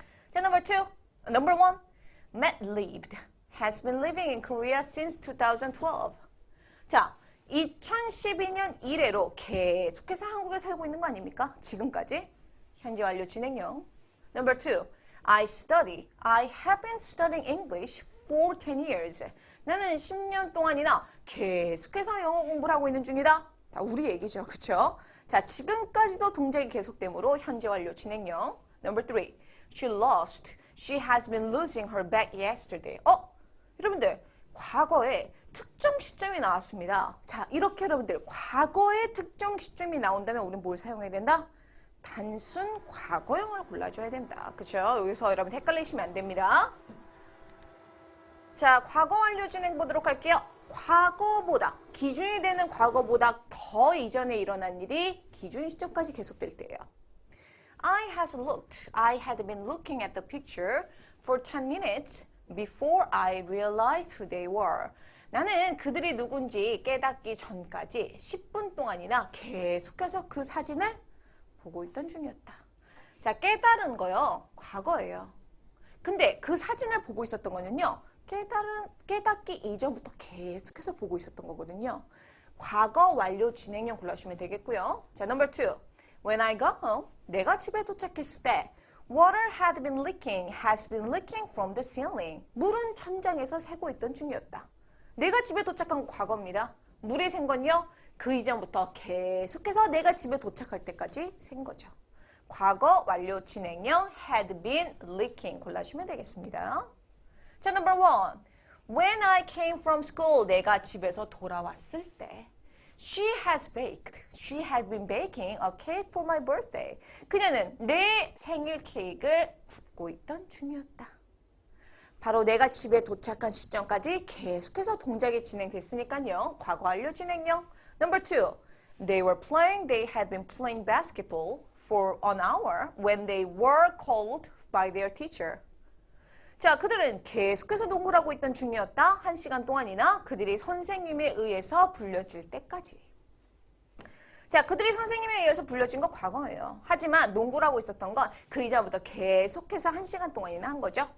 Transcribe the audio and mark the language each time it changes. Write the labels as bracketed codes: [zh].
[en] 자, number 1. Matt has been living in Korea since 2012. [ko] 자, 2012년 이래로 계속해서 한국에 살고 있는 거 아닙니까? 지금까지 현재 완료 진행형. [en] Number 2. I have been studying English for 10 years. [ko] 나는 10년 동안이나 계속해서 영어 공부를 하고 있는 중이다. 다 우리 얘기죠. 그렇죠? 자, 지금까지도 동작이 계속되므로 현재 완료 진행형. [en] Number 3. She has been losing her bag yesterday. [ko] 여러분들 과거에 특정 시점이 나왔습니다. 자, 이렇게 여러분들 과거에 특정 시점이 나온다면 우리는 뭘 사용해야 된다? 단순 과거형을 골라줘야 된다. 그렇죠? 여기서 여러분 헷갈리시면 안 됩니다. 자, 과거 완료 진행 보도록 할게요. 과거보다, 기준이 되는 과거보다 더 이전에 일어난 일이 기준 시점까지 계속될 때예요. [en] I had been looking at the picture for 10 minutes before I realized who they were. [ko] 나는 그들이 누군지 깨닫기 전까지 10분 동안이나 계속해서 그 사진을 보고 있던 중이었다. 자, 깨달은 거요. 과거예요. 근데 그 사진을 보고 있었던 거는요. 깨닫기 이전부터 계속해서 보고 있었던 거거든요. 과거 완료 진행형 골라주시면 되겠고요. [en] 자, number 2. When I got home, [ko] 내가 집에 도착했을 때 [en] Water has been leaking from the ceiling. [ko] 물은 천장에서 새고 있던 중이었다. 내가 집에 도착한 과거입니다. 물이 샌 건요. 그 이전부터 계속해서 내가 집에 도착할 때까지 샌 거죠. 과거 완료 진행형 [en] had been leaking [ko] 골라주시면 되겠습니다. [en] 자, number 1. When I came from school, [ko] 내가 집에서 돌아왔을 때 [en] She has baked. She had been baking a cake for my birthday. [ko] 그녀는 내 생일 케이크를 굽고 있던 중이었다. 바로 내가 집에 도착한 시점까지 계속해서 동작이 진행됐으니까요. 과거 완료 진행형. [en] Number 2. They had been playing basketball for an hour when they were called by their teacher. [ko] 자, 그들은 계속해서 농구를 하고 있던 중이었다. 1시간 동안이나 그들이 선생님에 의해서 불려질 때까지. 자, 그들이 선생님에 의해서 불려진 건 과거예요. 하지만 농구를 하고 있었던 건 그 이전부터 계속해서 1시간 동안이나 한 거죠.